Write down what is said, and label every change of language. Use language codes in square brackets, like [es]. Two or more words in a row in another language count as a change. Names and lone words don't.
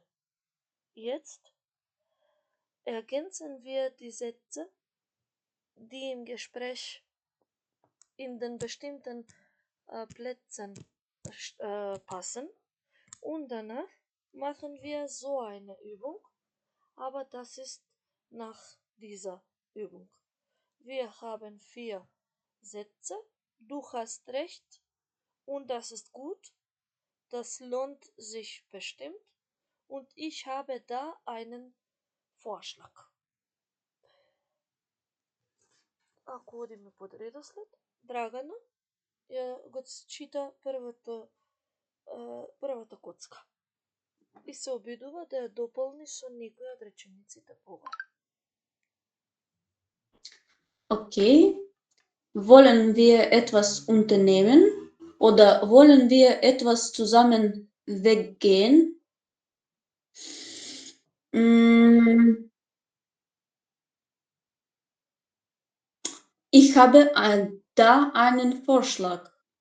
[de] Jetzt ergänzen wir die Sätze, die im Gespräch in den bestimmten Plätzen passen, und danach machen wir so eine Übung, aber das ist nach dieser Übung. Wir haben 4 Sätze, du hast recht und das ist gut, das lohnt sich bestimmt und ich habe da einen Vorschlag. [mk] Ако одиме под редослед, Драгана ја го чита првата коцка и се обидува да ја дополни со некои од речениците погоре. [de] Okay. Wollen wir etwas unternehmen oder wollen wir etwas zusammen weggehen? Ich habe da einen Vorschlag.